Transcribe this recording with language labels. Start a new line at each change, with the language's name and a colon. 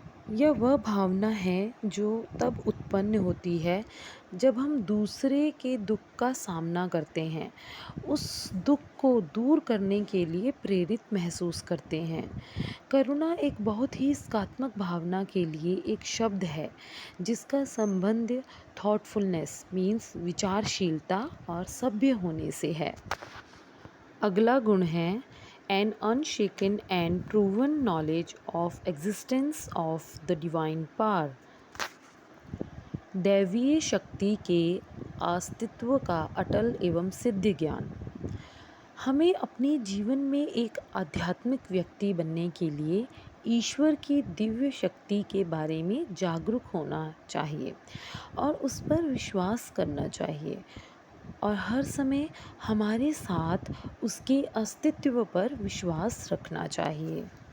Hindi: यह वह भावना है जो तब उत्पन्न होती है जब हम दूसरे के दुख का सामना करते हैं, उस दुख को दूर करने के लिए प्रेरित महसूस करते हैं। करुणा एक बहुत ही सकारात्मक भावना के लिए एक शब्द है जिसका संबंध थॉटफुलनेस मीन्स विचारशीलता और सभ्य होने से है। अगला गुण है
English: an unshaken and proven knowledge of existence of the divine power।
Hindi: दैवीय शक्ति के अस्तित्व का अटल एवं सिद्ध ज्ञान। हमें अपने जीवन में एक आध्यात्मिक व्यक्ति बनने के लिए ईश्वर की दिव्य शक्ति के बारे में जागरूक होना चाहिए और उस पर विश्वास करना चाहिए और हर समय हमारे साथ उसके अस्तित्व पर विश्वास रखना चाहिए।